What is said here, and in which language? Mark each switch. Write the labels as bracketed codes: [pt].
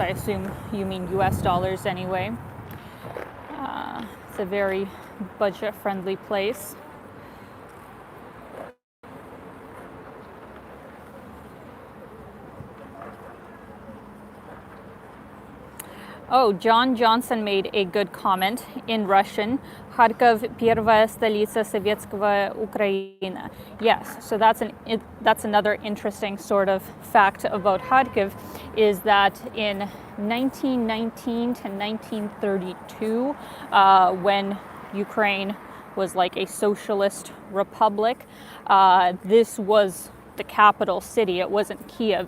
[en] I assume you mean US dollars anyway. It's a very budget-friendly place. Oh, John Johnson made a good comment in Russian. [ru] Kharkov – первая столица советского Украины. [en] Yes, so that's another interesting sort of fact about Kharkiv, is that in 1919 to 1932, when Ukraine was like a socialist republic, this was the capital city. It wasn't Kiev.